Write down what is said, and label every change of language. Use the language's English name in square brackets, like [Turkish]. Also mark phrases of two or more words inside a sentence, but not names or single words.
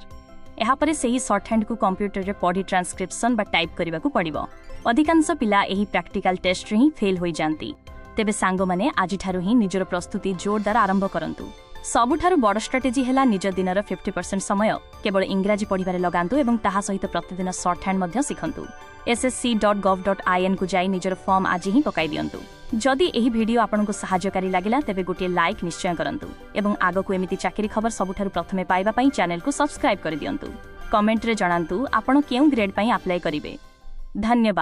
[Odia] ଏହା ପରେ ସେହି [English] short hand [Odia] କୁ କମ୍ପ୍ୟୁଟର ରେ ପଢି ଟ୍ରାନ୍ସକ୍ରିପ୍ସନ ବା ଟାଇପ କରିବାକୁ ପଡ଼ିବ। ଅଧିକାଂଶ ପିଲା ଏହି [English] practical test [Odia] ରେ ହିଁ ଫେଲ ହୋଇ ଯାଆନ୍ତି। ତେବେ ସାଙ୍ଗ ମାନେ ଆଜି ଠାରୁ ହିଁ ନିଜର ପ୍ରସ୍ତୁତି ଜୋରଦାର ଆରମ୍ଭ କରନ୍ତୁ। ସବୁଠାରୁ ବଡ଼ ଷ୍ଟ୍ରାଟେଜି ହେଲା ନିଜ ଦିନର 50% ସମୟ କେବଳ ଇଂରାଜୀ ପଢ଼ିବାରେ ଲଗାନ୍ତୁ ଏବଂ ତାହା ସହିତ ପ୍ରତିଦିନ [English] short hand [Odia] ମଧ୍ୟ ଶିଖନ୍ତୁ। ssc.gov.in କୁ ଯାଇ ନିଜର ଫର୍ମ ଆଜି ହିଁ ପକାଇ ଦିଅନ୍ତୁ। ଯଦି ଏହି ଭିଡିଓ ଆପଣଙ୍କୁ ସହାୟକାରୀ ଲାଗିଲା ତେବେ ଗୋଟେ ଲାଇକ ନିଶ୍ଚୟ କରନ୍ତୁ ଏବଂ ଆଗକୁ ଏମିତି ଚାକିରି ଖବର ସବୁଠାରୁ ପ୍ରଥମେ ପାଇବା ପାଇଁ ଚ୍ୟାନେଲ କୁ ସବସ୍କ୍ରାଇବ କରି ଦିଅନ୍ତୁ। କମେଣ୍ଟ ରେ ଜଣାନ୍ତୁ ଆପଣ କେଉଁ ଗ୍ରେଡ ପାଇଁ ଆପ୍ଲାଇ କରିବେ। धन्यवाद।